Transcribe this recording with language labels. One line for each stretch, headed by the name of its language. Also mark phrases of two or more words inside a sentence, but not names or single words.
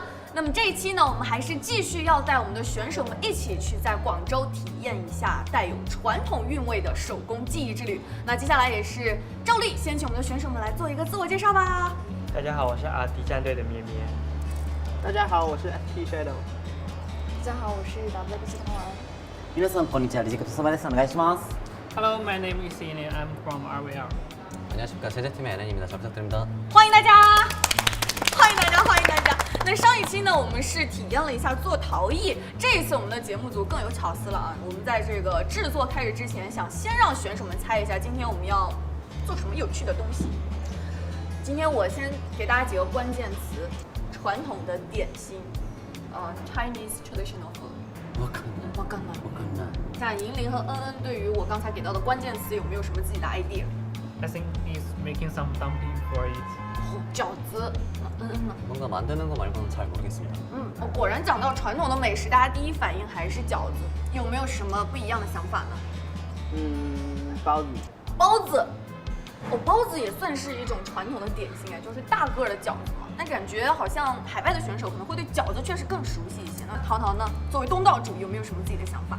Chinese: 那么这一期呢，我们还是继续要带我们的选手们一起去在广州体验一下带有传统韵味的手工技艺之旅。那接下来也是照例，先请我们的选手们来做一个自我介绍吧。大家好，我是阿迪战队的咩咩。大家好，我是 T-Shadow。大家好，我是 WBC 同玩。
Japanese: 皆さんこんにちは、リジェクトそばです。お願いします。
English: Hello, my name is Ian. I'm from RVR.
Korean: 안녕하십니까, 제작팀의 앨런입니다. 잘 부탁드립니다.
Chinese: 欢迎大家，欢迎大家，欢迎大家。那上一期呢，我们是体验了一下做陶艺，这一次我们的节目组更有巧思了啊！我们在这个制作开始之前，想先让选手们猜一下今天我们要做什么有趣的东西。今天我先给大家几个关键词：传统的点心 ，
English: Chinese traditional food。
Japanese: わかんない。わかんない。わかんない。
Chinese: 像银铃和恩恩对于我刚才给到的关键词有没有什么自己的 idea？
English: I think he's making some dumpling for it.
Chinese: 饺子。
Korean: 뭔가 만드는 거 말고는 잘 모르겠습니다.
Chinese: 果然讲到传统的美食，大家第一反应还是饺子。有没有什么不一样的想法呢？包子。包子，包子也算是一种传统的点心哎，就是大个的饺子嘛。那感觉好像海外的选手可能会对饺子确实更熟悉一些。那淘淘呢，作为东道主，有没有什么自己的想法？